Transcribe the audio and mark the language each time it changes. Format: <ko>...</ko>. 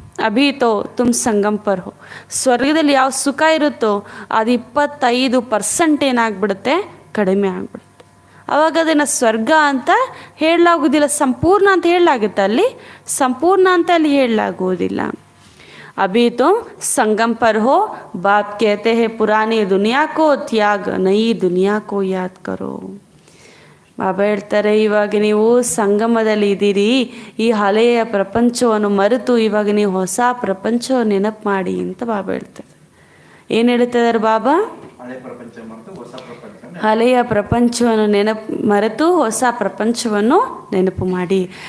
<hi>ಅಭಿ ತೋ ತುಮ್ ಸಂಗಮ್ ಪರ್ ಹೋ.</hi> <kn>ಸ್ವರ್ಗದಲ್ಲಿ ಯಾವ ಸುಖ ಇರುತ್ತೋ ಅದು 25% ಏನಾಗ್ಬಿಡುತ್ತೆ? ಕಡಿಮೆ ಆಗ್ಬಿಡುತ್ತೆ. ಅವಾಗ ಅದನ್ನು ಸ್ವರ್ಗ ಅಂತ ಹೇಳಲಾಗೋದಿಲ್ಲ, ಸಂಪೂರ್ಣ ಅಂತ ಹೇಳಲಾಗುತ್ತೆ. ಅಲ್ಲಿ ಸಂಪೂರ್ಣ ಅಂತ ಅಲ್ಲಿ ಹೇಳಲಾಗುವುದಿಲ್ಲ.</kn> <hi>ಅಭಿ ತುಮ್ ಸಂಗಮ್ ಪರ್ ಹೋ, ಬಾಪ್ कहते हैं पुरानी दुनिया को त्याग, नई दुनिया को याद करो.</hi> <kn>ಬಾಬಾ ಹೇಳ್ತಾರೆ, ಇವಾಗ ನೀವು ಸಂಗಮದಲ್ಲಿ ಇದ್ದೀರಿ, ಈ ಹಳೆಯ ಪ್ರಪಂಚವನ್ನು ಮರೆತು ಇವಾಗ ನೀವು ಹೊಸ ಪ್ರಪಂಚವನ್ನು ನೆನಪು ಮಾಡಿ ಅಂತ ಬಾಬಾ ಹೇಳ್ತಾರೆ. ಏನು ಹೇಳ್ತಿದ್ದಾರೆ ಬಾಬಾ? ಹಳೆಯ ಪ್ರಪಂಚವನ್ನು ಮರೆತು ಹೊಸ ಪ್ರಪಂಚವನ್ನು ನೆನಪು ಮಾಡಿ.</kn>